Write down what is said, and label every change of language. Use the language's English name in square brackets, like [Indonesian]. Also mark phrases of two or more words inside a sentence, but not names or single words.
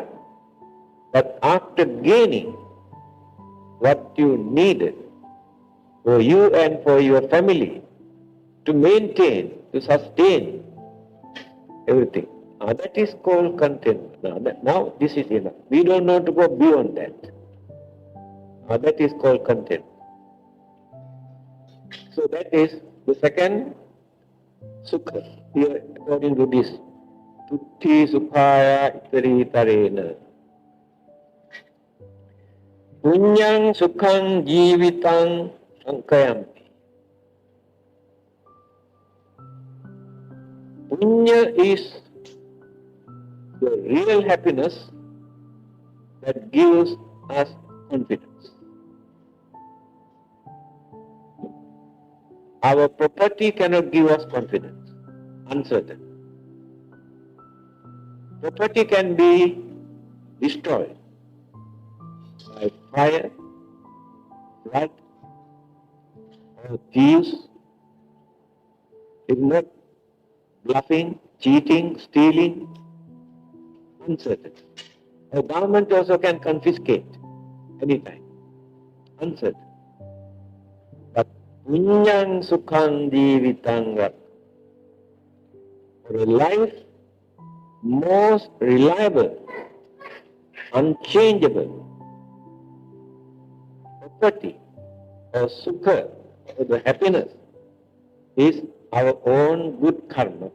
[English] But after gaining what you needed for you and for your family to maintain, to sustain everything, that is called contentment. Now this is enough. We don't know to go beyond that. That is called content. So that is the second sukha here according to this. [Pali] Tutti sukhaya itaritarena. Punyang sukhang jivitang sankayampi. [English] Punya is the real happiness that gives us confidence. Our property cannot give us confidence, uncertain. Property can be destroyed by fire, flood, or thieves, if not bluffing, cheating, stealing, uncertain. The government also can confiscate anytime, uncertain. [Pali] But punyang sukhang jivitang, [English] for a life most reliable, unchangeable property or sukha or the happiness is our own good karma.